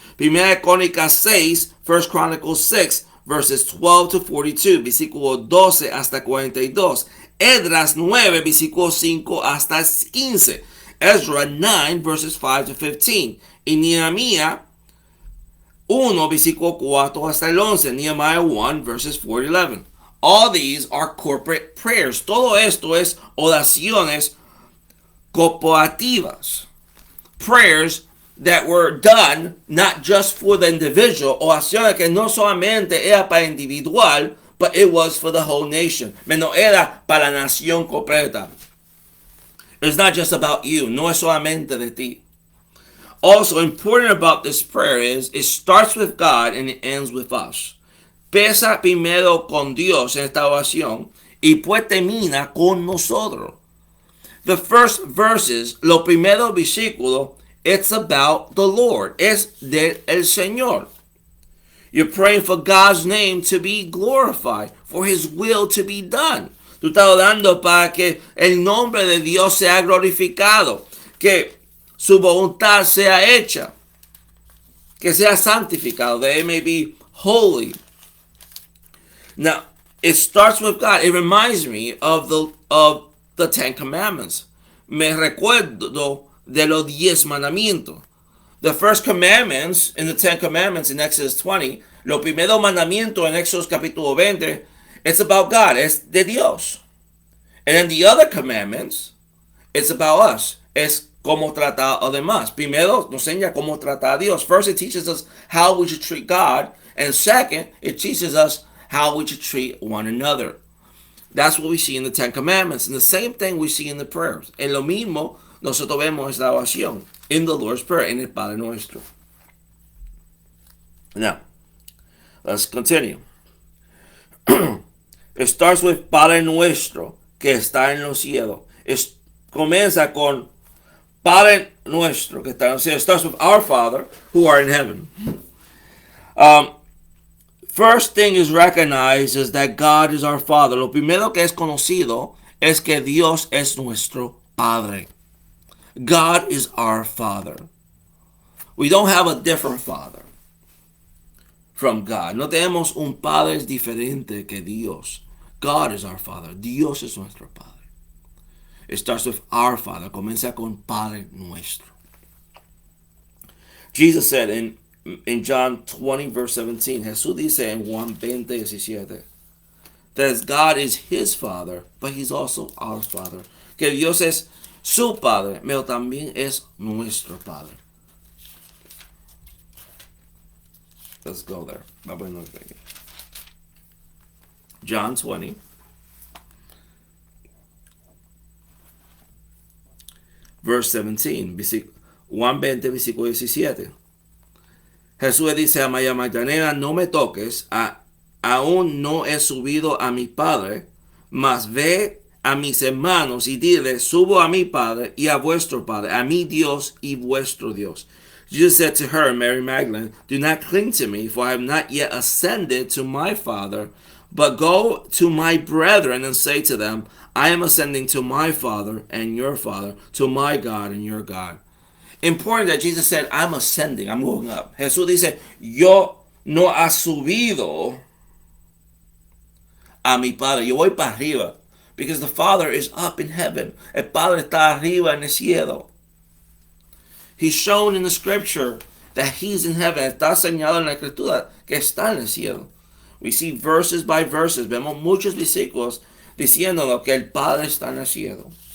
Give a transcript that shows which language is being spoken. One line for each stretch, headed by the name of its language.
Spanish: Primera de Crónicas 6,
English: 1 Chronicles 6, verses 12 to 42.
Spanish: Versículo 12 hasta 42. Esdras 9, versículo 5 hasta 15.
English: Ezra 9, verses 5 to 15.
Spanish: Y Nehemiah 1, versículo 4 hasta el 11.
English: Nehemiah 1, verses 4 to 11. All these are corporate prayers.
Spanish: Todo esto es oraciones corporativas.
English: Prayers that were done not just for the individual.
Spanish: Oraciones que no solamente era para individual,
English: but it was for the whole nation.
Spanish: No era para la nación completa.
English: It's not just about you.
Spanish: No es solamente de ti.
English: Also, important about this prayer is it starts with God and it ends with us.
Spanish: Empieza primero con Dios en esta oración y pues termina con nosotros.
English: The first verses, los primeros versículos, it's about the Lord.
Spanish: Es del Señor.
English: You're praying for God's name to be glorified, for His will to be done.
Spanish: Tú estás orando para que el nombre de Dios sea glorificado, que su voluntad sea hecha, que sea santificado,
English: that it may be holy. Now, it starts with God. It reminds me of the Ten Commandments.
Spanish: Me recuerdo de los 10 mandamientos.
English: The first commandments in the 10 commandments in Exodus 20,
Spanish: lo primero mandamiento en Éxodo capítulo 20,
English: it's about God,
Spanish: es de Dios.
English: And then the other commandments, it's about us,
Spanish: es cómo tratar a los demás. Primero nos enseña cómo tratar a Dios.
English: First, it teaches us how we should treat God, and second, it teaches us how we should treat one another. That's what we see in the Ten Commandments. And the same thing we see in the prayers.
Spanish: En lo mismo, nosotros vemos esta oración
English: in the Lord's Prayer,
Spanish: en el Padre Nuestro.
English: Now, let's continue. It starts with
Spanish: Padre Nuestro, que está en los cielos. Comienza con Padre Nuestro, que está en los cielos.
English: It starts with our Father, who are in heaven. Um, First thing is recognized is that God is our Father.
Spanish: Lo primero que es conocido es que Dios es nuestro Padre.
English: God is our Father. We don't have a different Father from God.
Spanish: No tenemos un Padre diferente que Dios.
English: God is our Father.
Spanish: Dios es nuestro Padre.
English: It starts with our Father.
Spanish: Comienza con Padre nuestro.
English: Jesus said in John 20 verse 17,
Spanish: Jesús dice en Juan 20, 17,
English: that God is his Father, but he's also our Father.
Spanish: Que Dios es su Padre, pero también es nuestro Padre.
English: Let's go there. John 20. Verse 17.
Spanish: Juan 20, versículo 17. Jesús dice a María Magdalena, no me toques, aún no he subido a mi Padre, mas ve a mis hermanos y dile, subo a mi Padre y a vuestro Padre, a mi Dios y vuestro Dios.
English: Jesus said to her, Mary Magdalene, do not cling to me, for I have not yet ascended to my Father, but go to my brethren and say to them, I am ascending to my Father and your Father, to my God and your God. Important that Jesus said, I'm ascending, I'm going up.
Spanish: Jesús dice, yo no ha subido a mi Padre, yo voy para arriba.
English: Because the Father is up in heaven.
Spanish: El Padre está arriba en el cielo.
English: He's shown in the scripture that he's in heaven.
Spanish: Está señalado en la escritura que está en el cielo.
English: We see verses by verses.
Spanish: Vemos muchos versículos diciéndonos que el Padre está en el cielo.